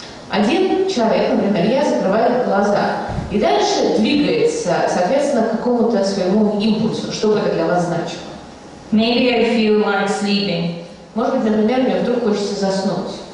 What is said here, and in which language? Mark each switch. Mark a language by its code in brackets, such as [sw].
[ru] Один человек, например, я закрываю глаза и дальше двигается, соответственно, к какому-то своему импульсу, что бы это для вас значило. [en] Maybe I feel like sleeping. [ru] Может быть, например, мне вдруг хочется заснуть.